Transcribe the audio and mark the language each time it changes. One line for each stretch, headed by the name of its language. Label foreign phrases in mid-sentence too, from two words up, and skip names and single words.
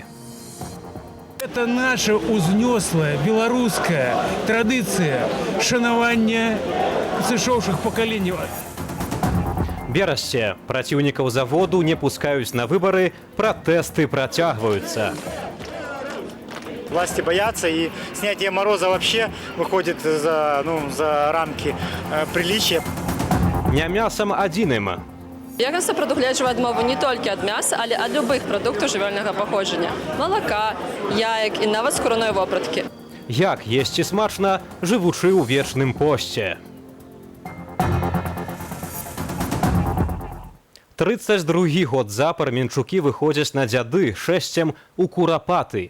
Belarusian: Это наша узнёслая беларуская традыцыя шанавання сышоўшых пакаленняў. Берасце. Праціўнікаў заводу не пускаюць на выбары, пратэсты працягваюцца.
Russian: Власти боятся, и снятие мороза вообще выходит за рамки приличия.
Belarusian: Не мясам адзіным. Якасна прадугледжвае адмову не толькі ад мяса, але ад любых прадуктаў жывёльнага паходжання. Малака, яек і нават скурной вопраткі. Як есці смачна, жывучы ў вечным посце. 32 год запар мінчукі выходзяць на дзяды шэсцем у Курапаты.